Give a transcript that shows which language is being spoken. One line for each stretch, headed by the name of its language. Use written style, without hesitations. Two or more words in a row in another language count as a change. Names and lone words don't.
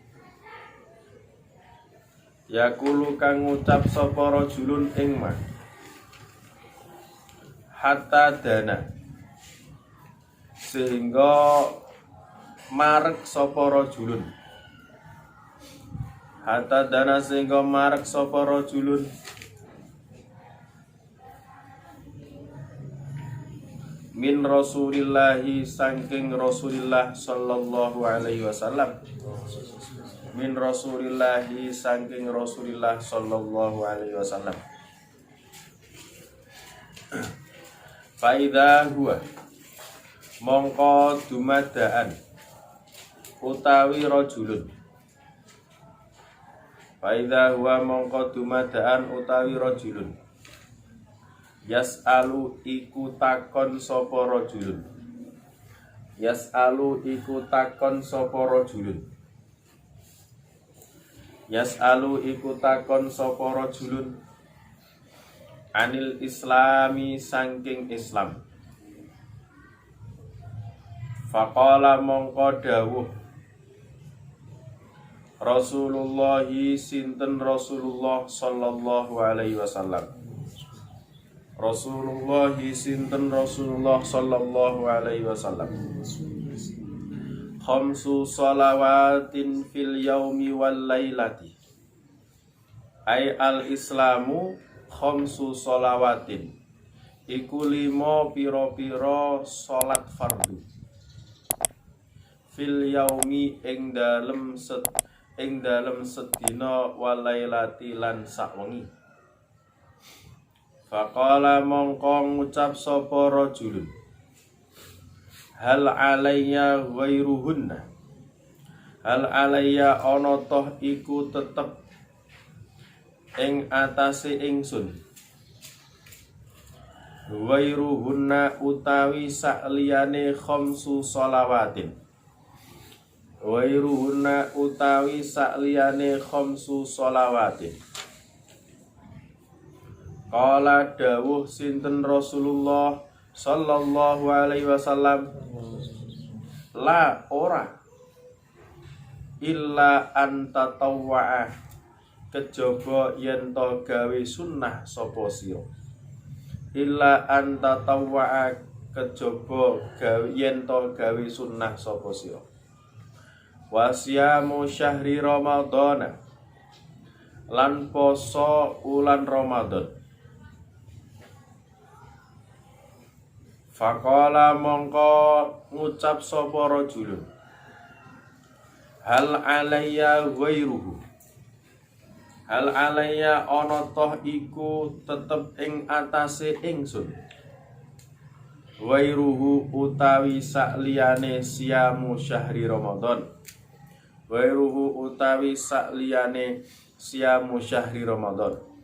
Javanese: Yaqulu kang ngucap sapa rajulun ing ma.
Arabic: حتى دنا,
Javanese: sehingga marek sapa rajulun.
Arabic: حتى دنا
Javanese: sehingga marek sapa rajulun.
Arabic: من رسول الله saking رسول الله صلى الله عليه وسلم. من رسول الله saking رسول الله صلى الله عليه وسلم. فإذا هو
Javanese: mongko dumadaan utawi rajulun.
Arabic: فإذا هو
Javanese: mongko dumadaan utawi rajulun. Yas'alu iku takon sapa rajulun. Yas'alu iku takon sapa rajulun. Yas'alu iku takon sapa rajulun
Arabic: عن الإسلام
Javanese: saking Islam. Faqala mongko dawuh Rasulullah sinten Rasulullah
Arabic: صلى الله عليه وسلم. Rasulullah sinten رسول الله صلى الله عليه وسلم. خمس صلوات في اليوم والليلة. أي الإسلام خمس صلوات.
Javanese: Iku 5 pira-pira salat fardu.
Arabic: في اليوم
Javanese: ing dalem sedina
Arabic: والليلة
Javanese: lan sawengi. Faqala mongko ngucap sapa rajulun.
Arabic: هل علي غيرهن. هل علي
Javanese: ana toh iku tetep ing atase ingsun.
Arabic: Ghairuhunna
Javanese: utawi sakliyane
Arabic: خمس صلوات. Ghairuhunna
Javanese: utawi sakliyane
Arabic: خمس صلوات.
Javanese: Qala dawuh sinten Rasulullah
Arabic: صلى الله عليه وسلم,
Javanese: la ora
Arabic: إلا أن تطوع
Javanese: kejaba yen to gawe sunnah sapa sira.
Arabic: إلا أن تطوع
Javanese: kejaba yen to gawe sunnah sapa sira.
Arabic: وصيام شهر رمضان
Javanese: lan poso ulan Ramadan. Faqala mongko ngucap sapa rajulun.
Arabic: هل علي غيره. هل علي
Javanese: ana toh iku tetep ing atase ingsun.
Arabic: Ghairuhu
Javanese: utawi sakliyane
Arabic: صيام شهر رمضان. Ghairuhu
Javanese: utawi sakliyane
Arabic: صيام شهر رمضان.